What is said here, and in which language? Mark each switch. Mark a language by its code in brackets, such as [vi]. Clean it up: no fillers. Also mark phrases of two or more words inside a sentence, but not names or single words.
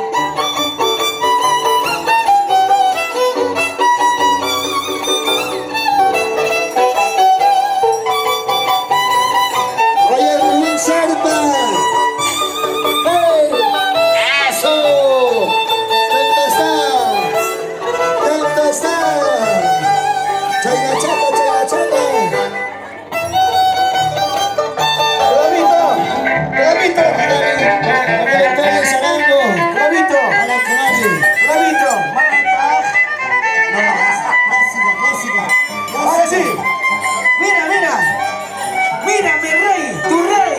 [es] Oye, Rubén Serpa. ¡Hey! ¡Eso! ¡Tempestad! ¡Tempestad! [qu] ¡Chayna chata, chayna chata! [es] ¡Clavito! ¡Clavito! ¡Pérez Arango! ¡Clavito! ¡Alan Canari! ¡Clavito! ¡Clásica! Ahora sí. Mira, mira. Mira, mi rey, tu rey.